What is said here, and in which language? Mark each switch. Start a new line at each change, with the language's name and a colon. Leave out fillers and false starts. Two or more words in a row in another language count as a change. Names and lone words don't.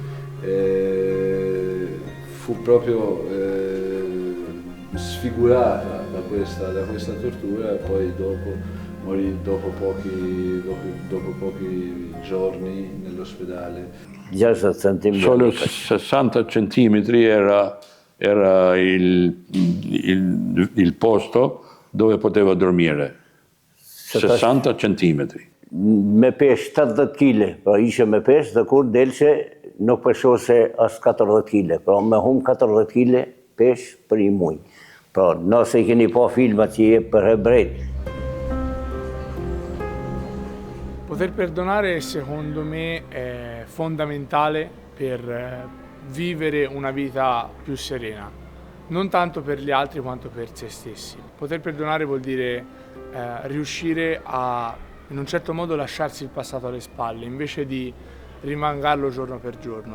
Italian: fu proprio sfigurata da questa tortura e poi dopo morì dopo pochi giorni nell'ospedale. Solo 60 centimetri era il posto dove potevo dormire, 60 centimetri.
Albanian: Me pesh 70 kg, pra ishe me pesh dhe kur delshe nuk peshose as 40 kg, pra me hum 40 kg pesh për një muj. Pra nëse keni pa filmat që je për hebrejt.
Italian: Poter perdonare secondo me è fondamentale per vivere una vita più serena. Non tanto per gli altri quanto per se stessi. Poter perdonare vuol dire riuscire a, in un certo modo, lasciarsi il passato alle spalle, invece di rimangarlo giorno per giorno.